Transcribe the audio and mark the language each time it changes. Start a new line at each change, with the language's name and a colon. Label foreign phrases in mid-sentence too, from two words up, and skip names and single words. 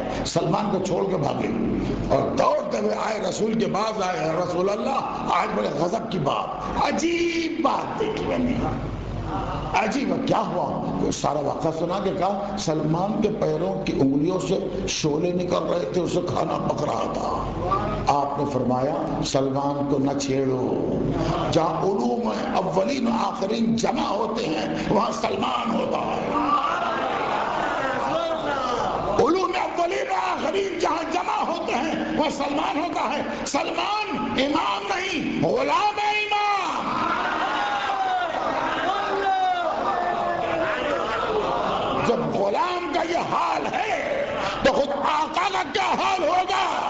Urdu: سلمان کو چھوڑ کے بھاگے اور دوڑتے ہوئے آئے, رسول کے بعد آئے, رسول اللہ آج بڑے غضب کی بات, عجیب بات دیکھی میں نے. عجیب کیا ہوا؟ سارا واقعہ سنا کہ کہا سلمان کے پیروں کی انگلیوں سے شعلے نکل رہے تھے, اسے کھانا پک رہا تھا. آپ نے فرمایا سلمان کو نہ چھیڑو, جہاں علوم اولین و آخرین جمع ہوتے ہیں وہاں سلمان ہوتا ہے. علوم اولین و آخرین جہاں جمع ہوتے ہیں وہاں سلمان ہوتا ہے. سلمان امام نہیں, غلام ہے امام. جب غلام کا یہ حال ہے تو خود آقا کا کیا حال ہوگا؟